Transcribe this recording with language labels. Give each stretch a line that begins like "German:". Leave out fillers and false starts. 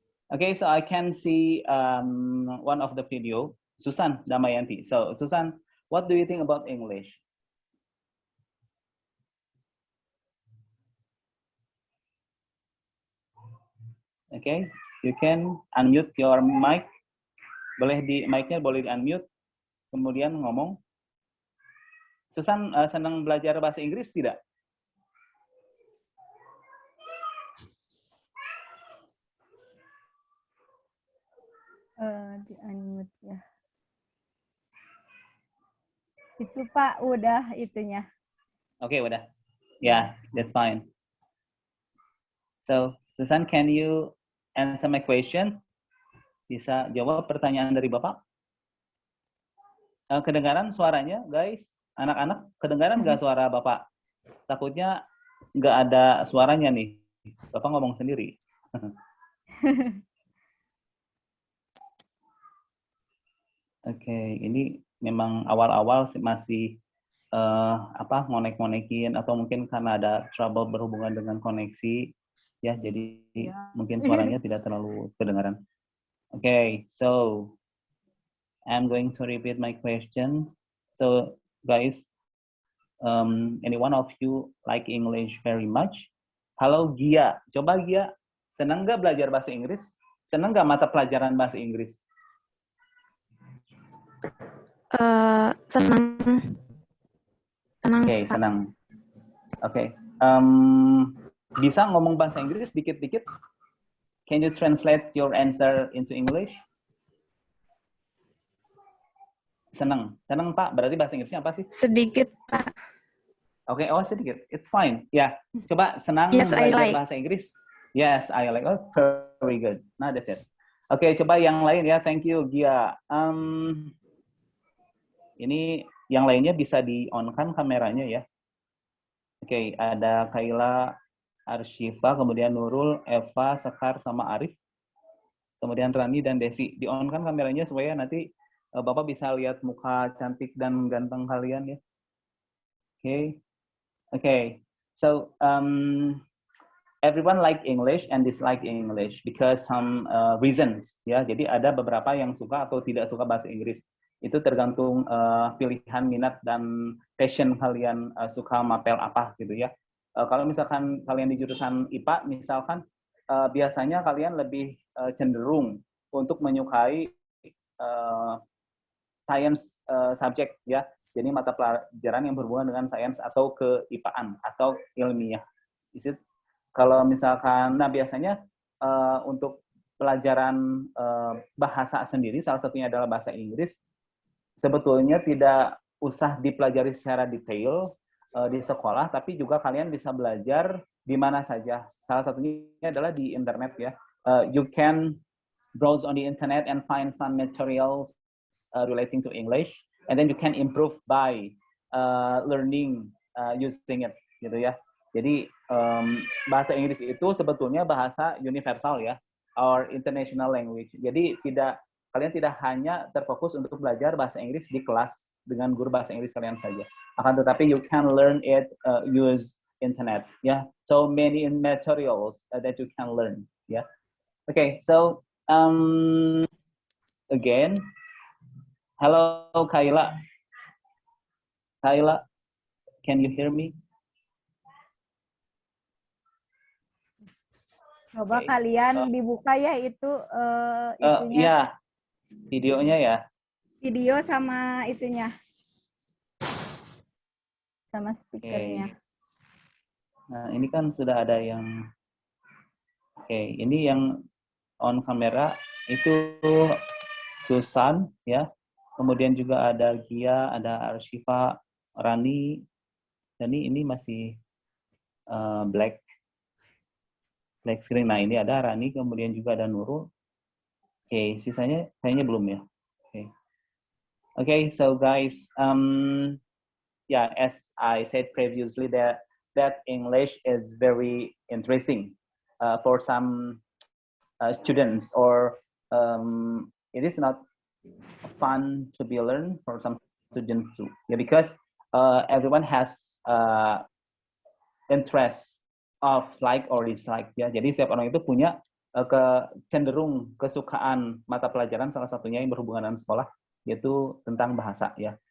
English: Okay, so I can see one of the video, Susan Damayanti. So, Susan, what do you think about English? Okay, you can unmute your mic.
Indonesian: Mic-nya boleh di-unmute, kemudian ngomong. Susan senang belajar bahasa Inggris tidak? Di-unmute ya. Itu Pak, udah itunya.
English: Okay,
Indonesian: udah.
English: Yeah, that's fine. So, Susan, can you answer my question?
Indonesian: Bisa jawab pertanyaan dari Bapak? Kedengaran suaranya, guys? Anak-anak, kedengaran nggak suara Bapak? Takutnya nggak ada suaranya nih. Bapak ngomong sendiri. Oke, ini memang awal-awal masih ngonek-ngonekin atau mungkin karena ada trouble berhubungan dengan koneksi ya, jadi mungkin suaranya tidak terlalu kedengaran.
English: Okay, so I'm going to repeat my questions. So guys, any one of you like English very much?
Indonesian: Halo Gia, coba Gia, senang nggak belajar bahasa Inggris? Senang nggak mata pelajaran bahasa Inggris? Senang. Oke, senang. Oke. Bisa ngomong bahasa Inggris dikit-dikit?
English: Can you translate your answer into English?
Indonesian: Senang. Senang, Pak. Berarti bahasa Inggrisnya apa sih? Sedikit, Pak. Oke, sedikit.
English: It's fine.
Indonesian: Ya, coba senang
English: Yes, I
Indonesian: belajar
English: like.
Indonesian: bahasa Inggris.
English: Yes, I like. Oh, very good. Nah, that's it.
Indonesian: Oke, coba yang lain ya.
English: Thank you,
Indonesian: Gia. Ini yang lainnya bisa di-on-kan kameranya ya. Oke, ada Kaila, Arshifa, kemudian Nurul, Eva, Sekar, sama Arif. Kemudian Rani dan Desi. Di-on-kan kameranya supaya nanti Bapak bisa lihat muka cantik dan ganteng kalian ya.
English: Okay. So, everyone like English and dislike English because some reasons ya.
Indonesian: Jadi ada beberapa yang suka atau tidak suka bahasa Inggris. Itu tergantung pilihan minat dan passion kalian, suka mapel apa gitu ya. Kalau misalkan kalian di jurusan IPA misalkan, biasanya kalian lebih cenderung untuk menyukai
English: science subject
Indonesian: ya. Jadi mata pelajaran yang berhubungan dengan sains atau keipaan atau ilmiah.
English: Is it?
Indonesian: Kalau misalkan, nah biasanya untuk pelajaran bahasa sendiri, salah satunya adalah bahasa Inggris, sebetulnya tidak usah dipelajari secara detail di sekolah, tapi juga kalian bisa belajar di mana saja. Salah satunya adalah di internet ya.
English: You can browse on the internet and find some materials relating to English, and then you can improve by learning using it,
Indonesian: gitu ya. Jadi bahasa Inggris itu sebetulnya bahasa universal ya,
English: or international language.
Indonesian: Jadi kalian tidak hanya terfokus untuk belajar bahasa Inggris di kelas dengan guru bahasa Inggris kalian saja. Akan tetapi
English: you can learn it use internet ya. So many materials that you can learn ya. Okay, so again, hello Kayla. Kayla, can you hear me?
Indonesian: Coba
English: Okay.
Indonesian: kalian dibuka ya itu itunya, Ya, videonya ya. video sama itunya, sama Oke. speakernya. Nah, ini kan sudah ada yang ini yang on kamera itu Susan ya. Kemudian juga ada Gia, ada Arshifa, Rani. Dan ini masih black screen. Nah, ini ada Rani, kemudian juga ada Nurul. Sisanya kayaknya belum ya.
English: Okay, so guys, as I said previously, that English is very interesting for some students, or it is not fun to be learned for some students too. Yeah, because everyone has interest of like or dislike ya.
Indonesian: Jadi setiap orang itu punya cenderung kesukaan mata pelajaran, salah satunya yang berhubungan dengan sekolah, yaitu tentang bahasa ya.